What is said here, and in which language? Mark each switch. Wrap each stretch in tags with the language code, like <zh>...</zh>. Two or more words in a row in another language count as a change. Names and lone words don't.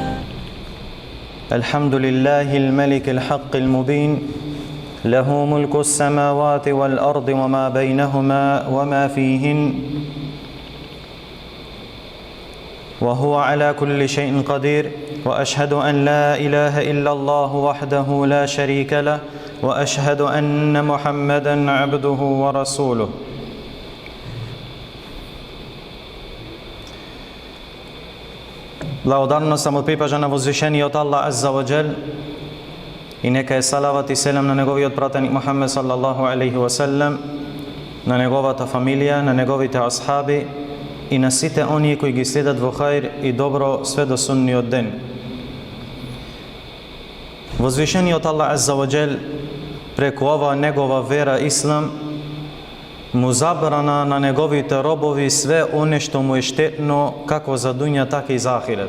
<ar>الحمد لله الملك الحق المبين، له ملك السماوات والأرض وما بينهما وما فيهن، وهو على كل شيء قدير، وأشهد أن لا إله إلا الله وحده لا شريك له، وأشهد أن محمدًا عبده ورسوله.</ar> <mk>Благодарност само припажа на возвишениот Аллах</mk> <ar>عز وجل,</ar> <mk>и нека е салават и селам на неговиот пратеник Мухаммед</mk> <ar>صلى الله عليه وسلم,</ar> <mk>на неговата фамилија, на неговите асхаби и на сите оние кои ги следат во хаир и добро све до судниот ден. Возвишениот Аллах</mk> <ar>عز وجل</ar> <mk>преку ова негова вера Ислам му забрана на неговите робови све оне што му е штетно како за дуња така и за ахирет.</mk>